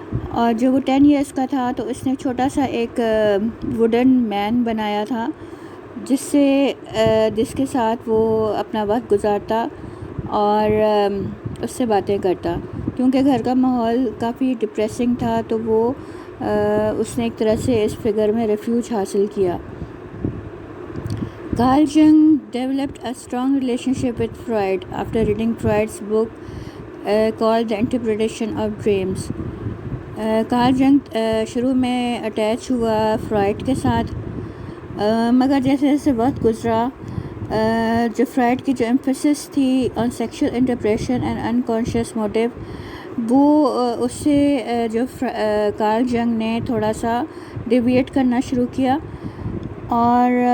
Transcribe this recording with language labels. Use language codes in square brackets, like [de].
[ur] اور جب وہ 10 ایئرس کا تھا تو اس نے چھوٹا سا ایک ووڈن مین بنایا تھا جس کے ساتھ وہ اپنا وقت گزارتا اور اس سے باتیں کرتا. کیونکہ گھر کا ماحول کافی ڈپریسنگ تھا تو وہ اس نے ایک طرح سے اس فگر میں ریفیوج حاصل کیا. [en] Carl Jung developed a strong relationship with Freud after reading Freud's book called The Interpretation of Dreams. [ur] Karl جنگ شروع میں اٹیچ ہوا فرائڈ کے ساتھ، مگر جیسے جیسے وقت گزرا جو فرائڈ کی جو ایمفیسس تھی [en] on sexual interpretation and unconscious motive, [ur] وہ اس سے جو کارل جنگ نے تھوڑا سا ڈیویٹ کرنا شروع کیا، اور